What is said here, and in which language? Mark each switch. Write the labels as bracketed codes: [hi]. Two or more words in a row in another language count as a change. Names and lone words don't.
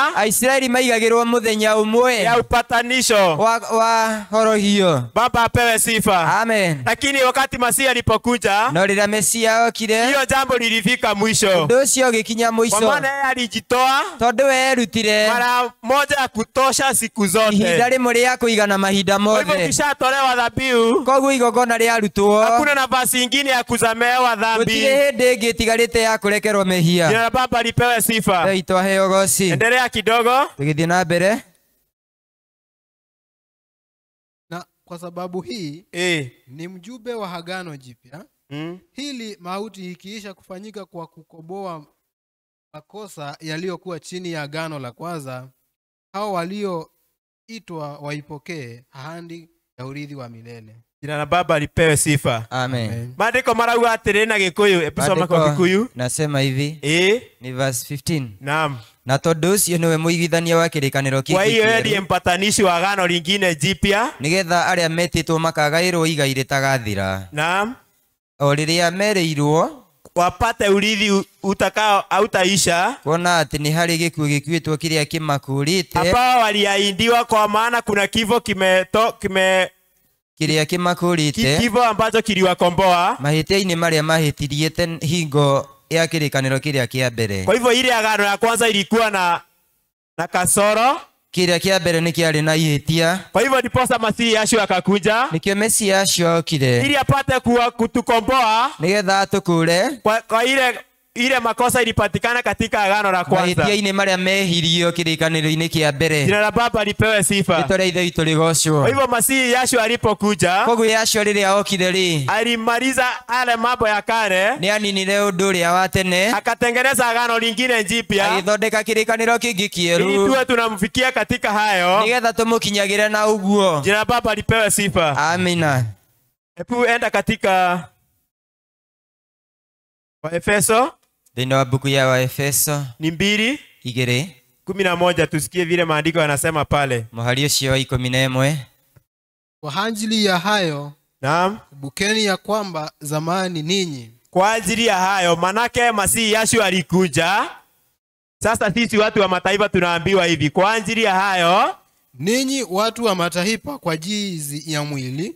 [ki] Aisiraeli maigagĩrwo mũthenya ũmwe [sw] ya upatanisho. [ki] wa horohio. [sw] Baba apewe sifa. Amen. Lakini wakati Masihi alipokuja, [ki] no rĩrĩa Mesia okire, [sw] hiyo jambo lilifika mwisho. [ki] ũndũ ũcio ũgĩkinya [sw] Kwa [ki] mũico, [sw] maana yeye alijitoa [ki] tondũ we erutire [sw] mara moja ya kutosha siku zote. [ki] ihinda rĩmwe rĩa kũigana mahinda [sw] Kwa hivyo [ki] mothe. [sw] kishatolewa dhabihu, [ki] koguo igongona rĩarutwo, [sw] hakuna nafasi ingine ya kusamehewa dhambi. [ki] gũtirĩ hĩndĩ ĩngĩ ĩtigarĩte ya kũrekerwo mehia. [sw] Jina la Baba lipewe sifa. [ki] Ngai twaheo goci. [sw] Endelea kidogo. [ki] Tũgĩthiĩ na mbere. [sw] Na kwa sababu hii ni mjumbe wa Agano Jipya. Hili mauti ikiisha kufanyika kwa kukoboa makosa yaliyokuwa chini ya Agano la kwanza, hao walioitwa waipokee ahadi ya urithi wa milele. Jina la Baba lipewe sifa. Amen. [ki] Maandiko marauga atĩrĩ na Gĩkũyũ, episoma kwa Gĩkũyũ. [sw] Nasema hivi, ni verse 15. Naam. [ki] Na tondũ ũcio nĩwe mũiguithania wa kĩrĩkanĩro [sw] Kwa hiyo [ki] kĩngĩ [sw] ndiye mpatanishi wa agano lingine jipya. [ki] nĩgetha arĩa metĩtwo makagaĩrwo igai rĩtagathira. [sw] Naam. [ki] O rĩrĩa merĩirwo [sw] wapate urithi utakao hautaisha, [ki] kuona atĩ nĩ harĩ gĩkuũ gĩkuĩtwo kĩrĩa kĩmakũrĩte, [sw] ambao waliahidiwa, kwa maana kuna kifo [ki] kĩrĩa kĩmakũrĩte, [sw] kifo ambacho kiliwakomboa [ki] mahĩtia-inĩ marĩa mahĩtirie hingo ya kĩrĩkanĩro kĩrĩa kĩa mbere. [sw] Kwa hivyo ile agano ya kwanza ilikuwa na kasoro, [ki] kĩrĩa kĩa mbere nĩ kĩarĩ na ihĩtia. [sw] Kwa hivyo ndiposa Masihi acio akakuja, [ki] nĩkĩo Mesia acio okire, [sw] ili apate kutukomboa, [ki] nĩgetha atũkũre [sw] kwa ile makosa ilipatikana katika agano la kwanza, [ki] mahĩtia-inĩ marĩa mehirio kĩrĩkanĩro-inĩ kĩa mbere. [sw] Jina la Baba lipewe sifa. [ki] Rĩtwa rĩa Ithe witũ rĩgocwo. [sw] Kwa hivyo Masihi acio alipokuja, [ki] koguo acio rĩrĩa okire rĩ, [sw] alimaliza ale mambo ya kale, [ki] nĩ aninire ũndũ ũrĩa wa tene, [sw] akatengeneza agano lingine jipya, [ki] agĩthondeka kĩrĩkanĩro kĩngĩ kĩerũ, [sw] ili tuwe tunamfikia katika hayo, [ki] nĩgetha tũmũkinyagĩre na ũguo. [sw] Jina la Baba lipewe sifa. Amina. Hebu enda katika Waefeso, [ki] thĩinĩ wa mbuku ya Waefeso [sw] ni 2:13. 11 tusikie vile maandiko yanasema pale. [ki] Mũhari ũcio wa 11. [sw] Kwa ajili ya hayo, Naam. kumbukeni ya kwamba zamani ninyi. Kwa ajili ya hayo, manake Masihi Yesu alikuja. Sasa sisi watu wa mataifa tunaambiwa hivi, kwa ajili ya hayo, Ninyi watu wa mataifa kwa jinsi ya mwili,